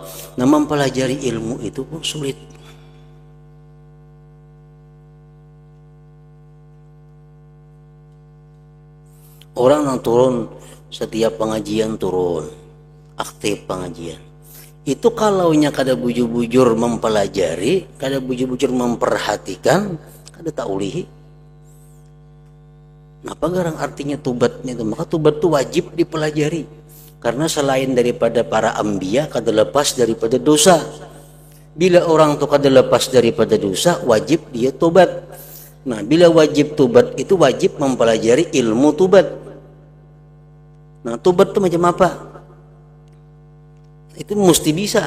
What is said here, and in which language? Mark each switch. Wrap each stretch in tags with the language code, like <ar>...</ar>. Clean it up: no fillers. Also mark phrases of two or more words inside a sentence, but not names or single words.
<bjn>Nah, mempelajari ilmu itu pun sulit. Orang yang turun setiap pengajian turun, aktif pengajian. Itu kalaunya kada bujur-bujur mempelajari, kada bujur-bujur memperhatikan, kada taulihi. Apa garang artinya tubatnya itu? Maka tubat itu wajib dipelajari. Karena selain daripada para anbiya, kada lepas daripada dosa. Bila orang itu kada lepas daripada dosa, wajib dia tobat. Nah, bila wajib tobat itu wajib mempelajari ilmu tobat. Nah, tobat itu macam apa? Itu mesti bisa.</bjn>